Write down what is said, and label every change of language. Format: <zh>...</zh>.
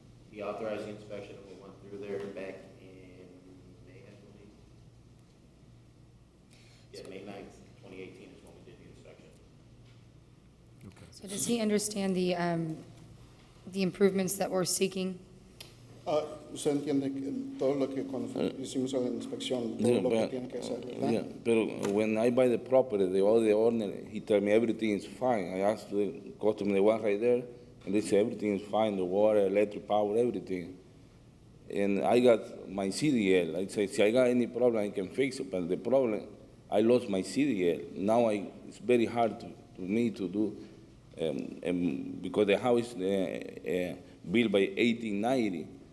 <en>He authorized the inspection, and we went through there back in May, I believe. Yeah, May 9th, 2018 is when we did the inspection. Okay. So does he understand the improvements that we're seeking?</en> <es>Usted entiende que todo lo que cuando hicimos la inspección, todo lo que tiene que hacer, ¿verdad?</es> <en>Yeah, but when I buy the property, the owner, he tell me everything is fine. I asked the customer, the one right there, and they say everything is fine, the water, electric power, everything. And I got my CDL. I say, if I got any problem, I can fix it. But the problem, I lost my CDL. Now it's very hard to me to do, because the house built by 1890.</en>